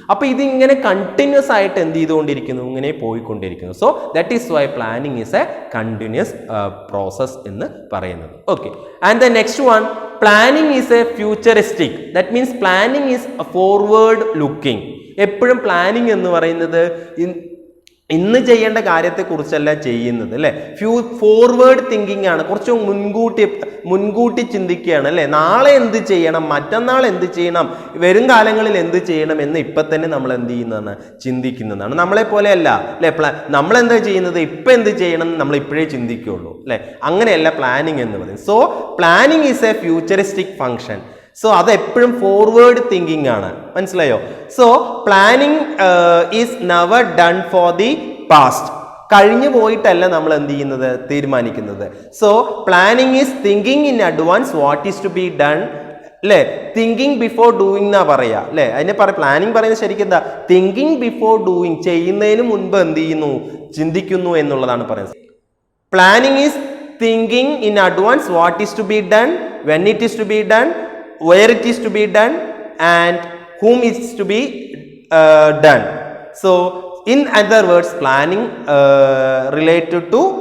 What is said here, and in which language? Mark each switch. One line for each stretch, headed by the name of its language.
Malayalam: അപ്പോൾ ഇതിങ്ങനെ കണ്ടിന്യൂസ് ആയിട്ട് എന്ത് ചെയ്തുകൊണ്ടിരിക്കുന്നു, ഇങ്ങനെ പോയിക്കൊണ്ടിരിക്കുന്നു.
English: so that is why planning is a continuous process
Malayalam: എന്ന് പറയുന്നത്.
English: Okay, and the next one, planning is a futuristic. That means planning is a forward looking.
Malayalam: എപ്പോഴും പ്ലാനിങ് എന്ന് പറയുന്നത് ഇന്ന് ചെയ്യേണ്ട കാര്യത്തെക്കുറിച്ചല്ല ചെയ്യുന്നത്, അല്ലേ? ഫോർവേഡ് തിങ്കിങ് ആണ്, കുറച്ച് മുൻകൂട്ടി ചിന്തിക്കുകയാണ്, അല്ലേ? നാളെ എന്ത് ചെയ്യണം, മറ്റന്നാൾ എന്ത് ചെയ്യണം, വരും കാലങ്ങളിൽ എന്ത് ചെയ്യണം എന്ന് ഇപ്പം തന്നെ നമ്മൾ എന്ത് ചെയ്യുന്നതാണ്, ചിന്തിക്കുന്നതാണ്. നമ്മളെ പോലെയല്ല, അല്ലേ? നമ്മളെന്താ ചെയ്യുന്നത്, ഇപ്പം എന്ത് ചെയ്യണം എന്ന് നമ്മൾ ഇപ്പോഴേ ചിന്തിക്കുകയുള്ളൂ, അല്ലേ? അങ്ങനെയല്ല പ്ലാനിങ് എന്ന് പറയുന്നത്.
English: So planning is a futuristic function.
Malayalam: So അത് എപ്പോഴും ഫോർവേഡ് തിങ്കിങ് ആണ്, മനസ്സിലായോ?
English: So planning is never done for the past.
Malayalam: കഴിഞ്ഞു പോയിട്ടല്ല നമ്മൾ എന്ത് ചെയ്യുന്നത്, തീരുമാനിക്കുന്നത്.
English: So planning is thinking in advance what is to be done, അല്ലേ?
Malayalam: തിങ്കിങ് ബിഫോർ ഡൂയിങ് എന്നാ പറയാ, അല്ലേ? അതിനെ പ്ലാനിങ് പറയുന്നത് ശരിക്കും എന്താ, തിങ്കിങ് ബിഫോർ ഡൂയിങ്, ചെയ്യുന്നതിന് മുൻപ് എന്ത് ചെയ്യുന്നു, ചിന്തിക്കുന്നു എന്നുള്ളതാണ് പറയുന്നത്.
English: Planning is thinking in advance what is to be done, when it is to be done, where it is to be done and whom is to be done. So in other words, planning related to